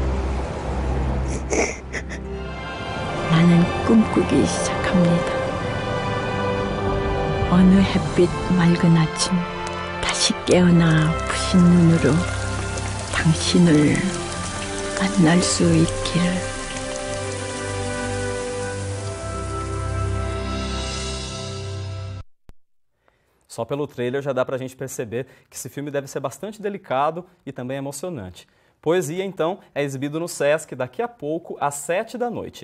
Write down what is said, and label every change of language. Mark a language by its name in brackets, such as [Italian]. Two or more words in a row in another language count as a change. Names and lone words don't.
[Korean] 나는 꿈꾸기 시작합니다. 어느 햇빛 맑은 아침 다시 깨어나 부신 눈으로 당신을 만날 수 있기를. [Portuguese] Só pelo trailer já dá pra gente perceber que esse filme deve ser bastante delicado e também emocionante. Poesia, então, é exibido no Sesc daqui a pouco, às 7 da noite.